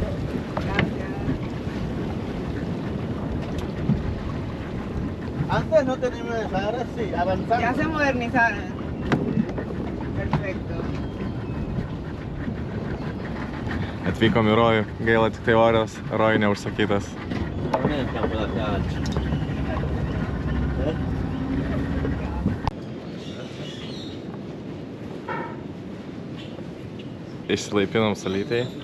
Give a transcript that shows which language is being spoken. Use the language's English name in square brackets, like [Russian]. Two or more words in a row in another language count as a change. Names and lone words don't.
[Spanish] Antes no teníamos, ahora sí, avanzamos. Ya se modernizaron. Perfecto. [Lithuanian] Atvykom į rojų, gaila tik tai orios, rojų neužsakytas. Išsilaipinom salytėj.